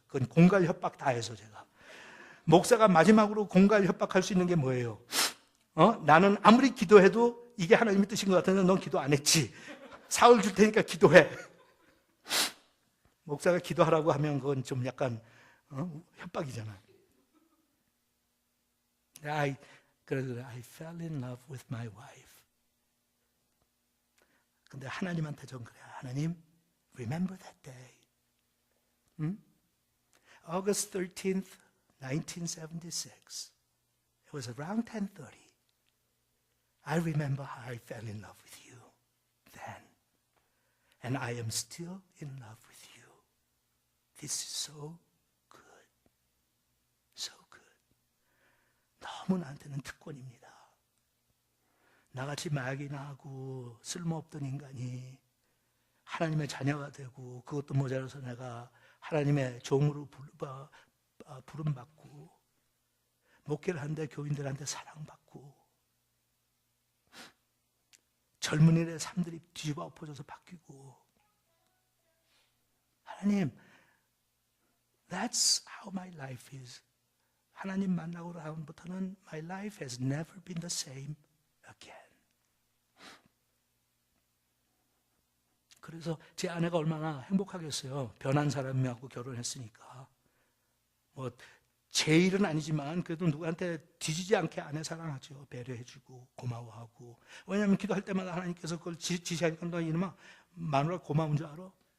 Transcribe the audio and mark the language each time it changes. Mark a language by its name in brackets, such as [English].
[Korean] 그건 공갈 협박 다 해서 제가. 목사가 마지막으로 공갈 협박할 수 있는 게 뭐예요? 나는 아무리 기도해도 이게 하나님의 뜻인 것 같은데 넌 기도 안 했지. 사흘 줄 테니까 기도해. 목사가 기도하라고 하면 그건 좀 약간 협박이잖아. 그래서 [English] I fell in love with my wife. [Korean] 근데 하나님한테 전 그래. [English] 하나님, remember that day. August 13th, 1976. It was around 10:30. I remember how I fell in love with you then. And I am still in love with you. This is so good. So good. [Korean] 너무 나한테는 특권입니다. 나같이 마약이나 하고 쓸모없던 인간이 하나님의 자녀가 되고 그것도 모자라서 내가 하나님의 종으로 부름받고 목회를 하는데 교인들한테 사랑받고 젊은이들의 삶들이 뒤집어 엎어져서 바뀌고 하나님 [English] That's how my life is. [Korean] 하나님 만나고 나부터는 [English] my life has never been the same again. [Korean] 그래서 제 아내가 얼마나 행복하겠어요. 변한 사람하고 결혼했으니까. 뭐 제 일은 아니지만 그래도 누구한테 뒤지지 않게 아내 사랑하죠. 배려해주고 고마워하고. 왜냐하면 기도할 때마다 하나님께서 그걸 지시하니까 너 이놈아 마누라 고마운 줄 알아?